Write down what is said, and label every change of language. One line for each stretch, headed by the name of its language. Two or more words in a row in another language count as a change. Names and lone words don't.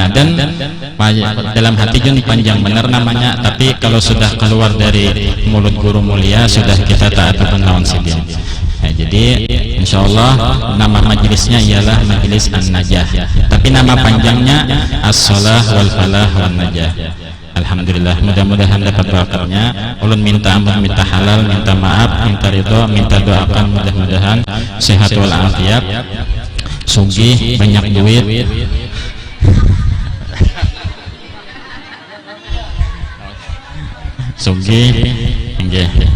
Indonesian: Dan dalam hati Jun panjang benar namanya, tapi kalau sudah keluar dari mulut guru mulia sudah kita taat lawan Sidin. Nah, jadi insyaallah nama majelisnya ialah Majelis An-Najah, tapi nama panjangnya As-Shalah wal Falah wan Najah. Alhamdulillah, mudah-mudahan dapat barakatnya. Ulun minta ampun, minta halal, minta maaf, minta ridho, minta doakan mudah-mudahan sehat wal afiat, sugih, banyak duit, sugih, nggih.